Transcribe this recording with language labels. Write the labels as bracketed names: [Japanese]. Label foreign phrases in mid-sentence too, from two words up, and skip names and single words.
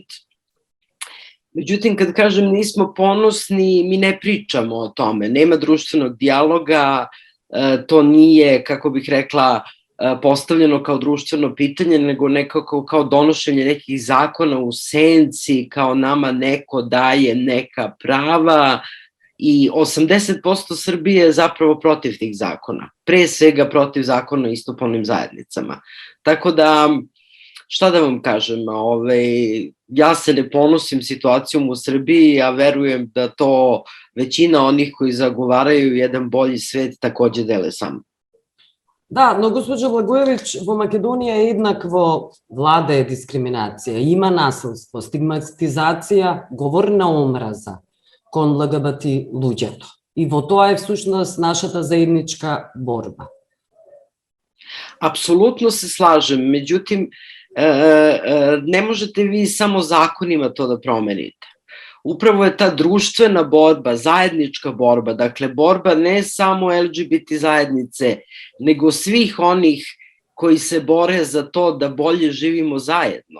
[Serbian] Međutim, kad kažem nismo ponosni, mi ne pričamo o tome, nema društvenog dijaloga, to nije, kako bih rekla, postavljeno kao društveno pitanje, nego nekako kao donošenje nekih zakona u senci, kao nama neko daje neka prava, i 80% Srbije je zapravo protiv tih zakona, pre svega protiv zakona o istopolnim zajednicama. Tako da, šta da vam kažem, ja se ne ponosim situacijom u Srbiji, a verujem da to većina onih koji zagovaraju jedan bolji svet takođe dele sam. [Macedonian] Да, но госпожо Благоевиќ, во Македонија еднакво владае дискриминација, има насилство, стигматизација, говорна омраза кон ЛГБТ луѓето. И во тоа е всушност нашата заедничка борба. [Serbian] Apsolutno se slažem, međutim, ne možete vi samo zakonima to da promenite. Upravo je ta društvena borba, zajednička borba, dakle borba ne samo LGBT zajednice, nego svih onih koji se bore za to da bolje živimo zajedno.